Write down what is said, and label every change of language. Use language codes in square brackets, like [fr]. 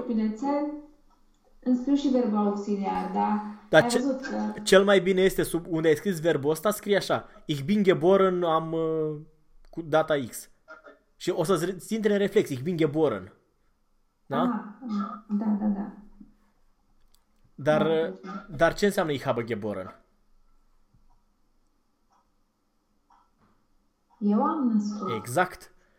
[ro] pilețel, îmi scriu și verbul auxiliar, da? Dar Ai văzut că... cel mai bine este sub unde ai scris verbul ăsta, scrie așa. [de] Ich bin geboren am [ro] cu data X. Și o să-ți intre în reflex. [de] Ich bin geboren. Da? [ro] Ah, da. Da, Dar deci. ce înseamnă [de] Ich habe geboren? [ro] Eu am născut. Exact.